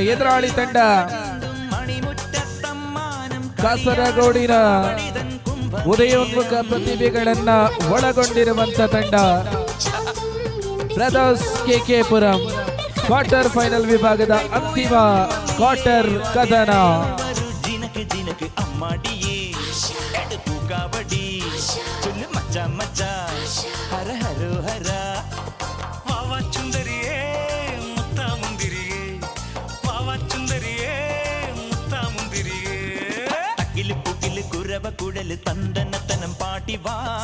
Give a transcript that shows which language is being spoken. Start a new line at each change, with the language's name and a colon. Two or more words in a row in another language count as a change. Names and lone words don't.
Kannada: ಎದುರಾಳಿ ತಂಡ ಕಾಸರಗೋಡಿನ ಉದಯೋನ್ಮುಖ ಪ್ರತಿಭೆಗಳನ್ನ ಒಳಗೊಂಡಿರುವಂತ ತಂಡ ಬ್ರದರ್ಸ್ KK ಪುರಂ. ಕ್ವಾರ್ಟರ್ ಫೈನಲ್ ವಿಭಾಗದ ಅಂತಿಮ ಕ್ವಾರ್ಟರ್ ಕದನ. ಜಿನಕ್ ಜಿನಕ್ ಅಮ್ಮಾಡಿಯೇ ಎಡಕು ಕಬಡ್ಡಿ ಚುಲ್ ಮಚ್ಚ ಮಚ್ಚ ಹರ ಹರೋ ಹರ ವಾವ ಚುಂದರಿಯೇ ಮುತ್ತ ಮುಂದಿರಿಯೇ ವಾವ ಚುಂದರಿಯೇ ಮುತ್ತ ಮುಂದಿರಿಯೇ ಅಗಿಲು ಪುಗಿಲು ಕುರವ ಕುಡಲು ತಂದನತನಂ ಪಾಟಿ ವಾ.